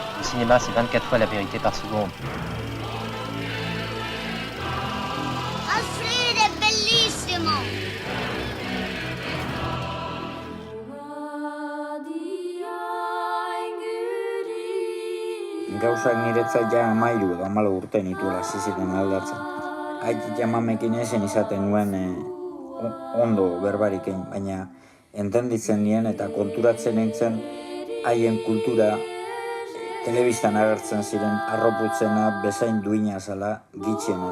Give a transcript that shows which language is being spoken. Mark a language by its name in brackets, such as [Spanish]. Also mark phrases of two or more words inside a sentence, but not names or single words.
[French] cinéma, c'est 24 fois la vérité par seconde. [Italian] Alfred è bellissimo! [Basque] Gauzak niretzat ja 13 edo 14 urte nituela hasi ziren aldatzen. Aitik amamekin esen izaten nuen ondo berbarik egin, baina entenditzen nien eta konturatzen nintzen haien kultura telebistan agertzen ziren arroputzena bezain duina zala gitxienez.